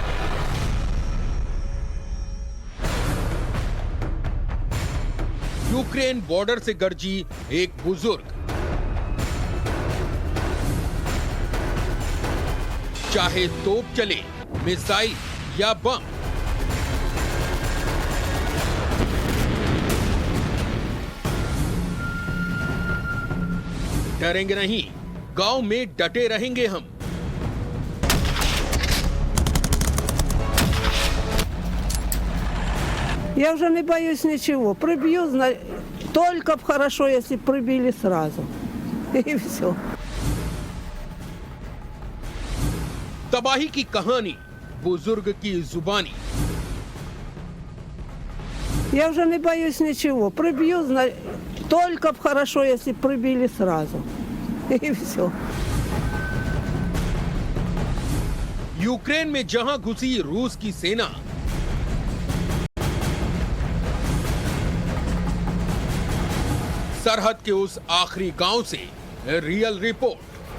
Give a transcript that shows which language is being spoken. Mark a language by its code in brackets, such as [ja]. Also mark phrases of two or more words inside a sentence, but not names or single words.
[hi] यूक्रेन बॉर्डर से गरजी एक बुजुर्ग, चाहे तोप चले, मिसाइल या बम, डरेंगे नहीं, गांव में डटे रहेंगे हम। [ru] Я уже не боюсь ничего. Прибью, только б хорошо, если прибили сразу. И все. [hi] तबाही की कहानी, बुजुर्ग की जुबानी। [ru] Я уже не боюсь ничего. Прибью, только б хорошо, если прибили сразу. И все. [hi] यूक्रेन में जहां घुसी रूस की सेना, सरहद के उस आखिरी गांव से [en] real report.